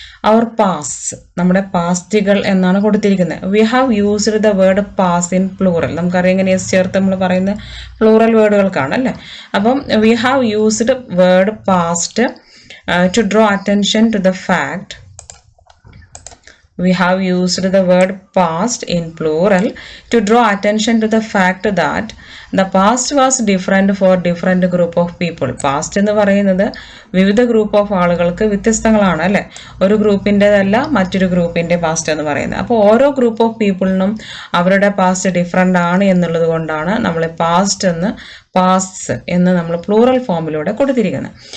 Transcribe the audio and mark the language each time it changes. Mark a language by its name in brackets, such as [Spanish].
[Malayalam] അവർ past, നമ്മുടെ പാസ്റ്റുകൾ എന്നാണ് കൊടുത്തിരിക്കുന്നത്. [English] We have used the word pass in plural. [Malayalam] നമുക്കറിയാം എങ്ങനെ എസ് ചേർത്ത് നമ്മൾ പറയുന്ന പ്ലൂറൽ വേർഡുകൾക്കാണ് അല്ലേ. [English] അപ്പം we have used word past to draw attention to the fact. We have used the word past in plural to draw attention to the fact that the past was different for different group of people. [Malayalam] Past എന്ന് പറയുന്നത് വിവിധ group of ആളുകൾക്ക് വ്യത്യസ്തങ്ങളാണ് അല്ലേ. ഒരു ഗ്രൂപ്പിൻ്റെതല്ല മറ്റൊരു ഗ്രൂപ്പിൻ്റെ past എന്ന് പറയുന്നത്. അപ്പോൾ ഓരോ ഗ്രൂപ്പ് ഓഫ് പീപ്പിളിനും അവരുടെ പാസ്റ്റ് ഡിഫറെൻ്റ് ആണ് എന്നുള്ളത് കൊണ്ടാണ് നമ്മൾ പാസ്റ്റ് എന്ന് നമ്മൾ പ്ലൂറൽ ഫോമിലൂടെ കൊടുത്തിരിക്കുന്നത്.